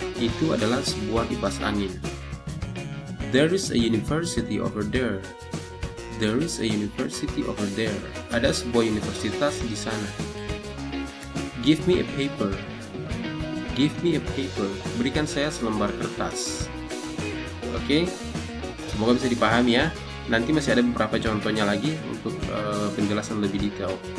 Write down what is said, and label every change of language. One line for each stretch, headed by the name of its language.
Indonesian: Itu adalah sebuah kipas angin.
English: There is a university over there. There is a university over there.
Indonesian: Ada sebuah universitas di sana.
English: Give me a paper. Give me a paper.
Indonesian: Berikan saya selembar kertas. Oke, semoga bisa dipahami ya. Nanti masih ada beberapa contohnya lagi untuk penjelasan lebih detail.